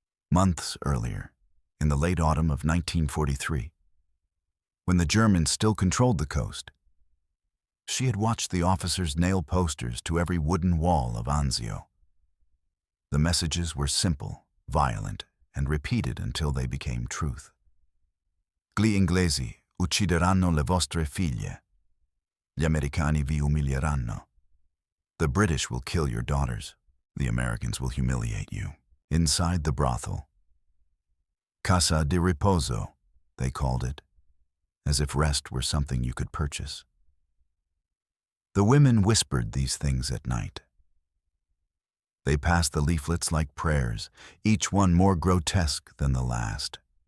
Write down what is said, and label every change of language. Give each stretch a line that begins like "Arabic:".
English: Months earlier, in the late autumn of 1943, when the Germans still controlled the coast, she had watched the officers nail posters to every wooden wall of Anzio. The messages were simple, violent, and repeated until they became truth.
Italian: Gli inglesi uccideranno le vostre figlie. Gli americani vi umilieranno.
English: The British will kill your daughters. The Americans will humiliate you. Inside the brothel, Casa di Riposo, they called it, as if rest were something you could purchase. The women whispered these things at night. They passed the leaflets like prayers, each one more grotesque than the last.